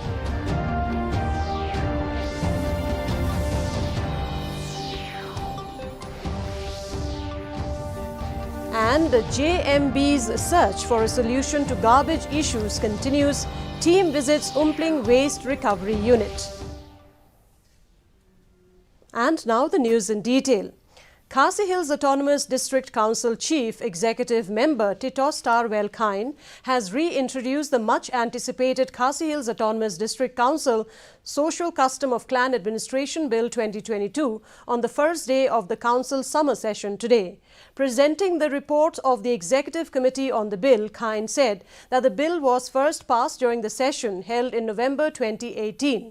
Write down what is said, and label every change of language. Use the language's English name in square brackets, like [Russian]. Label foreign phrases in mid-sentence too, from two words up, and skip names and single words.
[English] And JMB's search for a solution to garbage issues continues. Team visits Umpling Waste Recovery Unit. And now the news in detail. Khasi Hills Autonomous District Council Chief Executive Member Titos Tarwell Kine has reintroduced the much-anticipated Khasi Hills Autonomous District Council Social Custom of Clan Administration Bill 2022 on the first day of the Council summer session today. Presenting the report of the Executive Committee on the bill, Kine said that the bill was first passed during the session held in November 2018.